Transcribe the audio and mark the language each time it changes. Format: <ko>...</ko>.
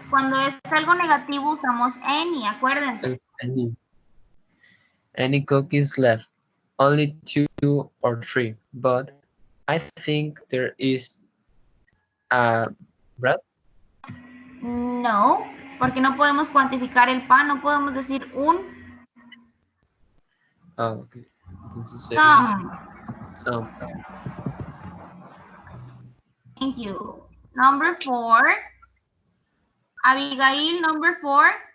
<es>Cuando es algo negativo usamos any, acuérdense.</es> <en>Any cookies left? Only 2 or 3, but I think there is a bread.</en> <es>No, porque no podemos cuantificar el pan, no podemos decir un. Okay. Entonces,</es> <en>Some. Thank you. Number 4. Abigail, number 4.</en>